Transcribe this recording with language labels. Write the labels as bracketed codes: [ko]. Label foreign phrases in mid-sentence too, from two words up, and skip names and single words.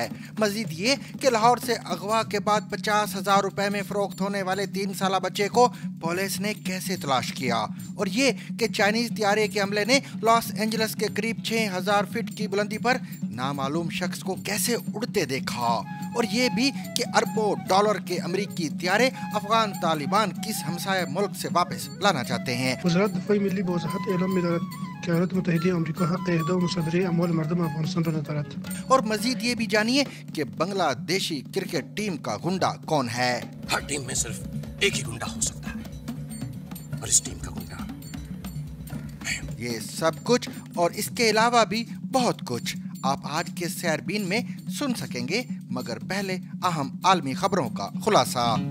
[ur] مزید یہ کہ لاہور سے اغوا کے بعد 50,000 روپے میں فروخت ہونے والے 3 سالہ بچے کو پولیس نے کیسے تلاش کیا، اور یہ کہ چائنیز طیارے کے حملے نے لاس اینجلس کے قریب 6,000 فٹ کی بلندی پر نامعلوم شخص کو کیسے اڑتے دیکھا، اور یہ بھی کہ اربوں ڈالر کے امریکی طیارے افغان طالبان کس ہمسایہ ملک سے واپس لانا چاہتے ہیں۔ [fa] وزارت دفاع ملی بوضاحت اعلام می‌دارد که ایالات متحده آمریکا حق اهدا و مصادره اموال مردم افغانستان را ندارد۔ [ur] اور مزید یہ بھی جانیے کہ بنگلہ دیشی کرکٹ ٹیم کا گنڈا کون ہے۔ ہر ٹیم میں صرف ایک ہی گنڈا ہو سکتا ہے، اور اس ٹیم کا گنڈا یہ سب کچھ اور اس کے علاوہ بھی بہت کچھ آپ آج کے سیربین میں سن سکیں گے، مگر پہلے اہم عالمی خبروں کا خلاصہ۔